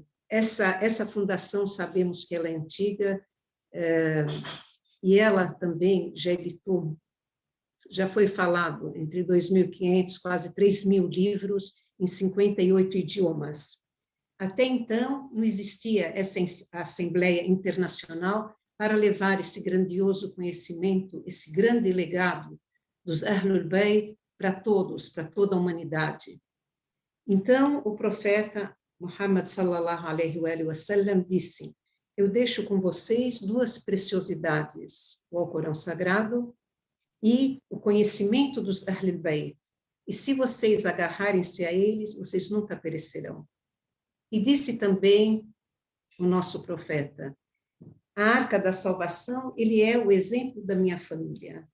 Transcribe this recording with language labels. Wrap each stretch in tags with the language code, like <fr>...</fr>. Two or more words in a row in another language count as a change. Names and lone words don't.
<pt>Essa fundação, sabemos que ela é antiga, e ela também já editou, já foi falado, entre 2.500, quase 3.000 livros em 58 idiomas. Até então, não existia essa Assembleia Internacional para levar esse grandioso conhecimento, esse grande legado dos Ahlul Bayt para todos, para toda a humanidade. Então, o profeta Muhammad</pt> <ar>صلى الله عليه وسلم</ar> <pt>disse: eu deixo com vocês duas preciosidades, o Alcorão Sagrado e o conhecimento dos Ahlul Bayt. E se vocês agarrarem-se a eles, vocês nunca perecerão. E disse também o nosso profeta: a Arca da Salvação, ele é o exemplo da minha família.</pt>